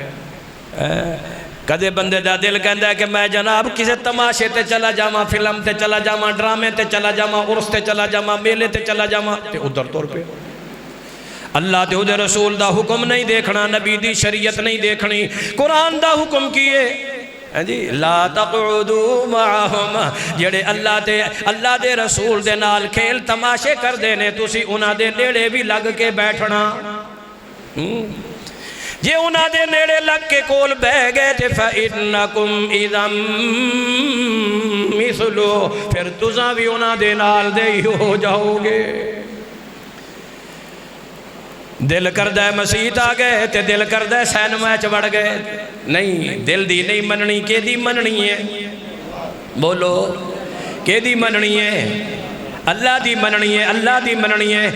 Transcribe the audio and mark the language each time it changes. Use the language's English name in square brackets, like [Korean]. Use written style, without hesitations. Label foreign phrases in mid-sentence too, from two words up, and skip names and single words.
[Punjabi] کدے بندے دا دل کہندا ہے کہ میں جناب کسے تماشے تے چلا جاواں، فلم تے چلا جاواں، ڈرامے تے چلا جاواں، عرس تے چلا جاواں، میلے تے چلا جاواں تے ادھر طور پہ اللہ تے ادھر رسول دا حکم نہیں دیکھنا، نبی دی شریعت نہیں دیکھنی، قرآن دا حکم کیے جی [Arabic] لا تقعدوا معهم، [Punjabi] جڑے اللہ دے رسول دے نال کھیل تماشے کر دینے تسی انہاں دے نیڑے بھی لگ کے بیٹھنا، جے انہاں دے نیڑے لگ کے کول بہ گئے تھے [Arabic] فَإِنَّكُمْ اِذًا مِثْلُ، [Punjabi] پھر تُساں بھی انہاں دے نال دے ہی ہو جاؤ گے۔ دل کردہ ہے مسیحت آ گئے تے دل کردہ ہے سینما چ وڑ گئے، نہیں دل دی نہیں مننی، کہ دی مننی ہے بولو، کہ دی مننی ہے اللہ دی مننی ہے، اللہ دی مننی ہے۔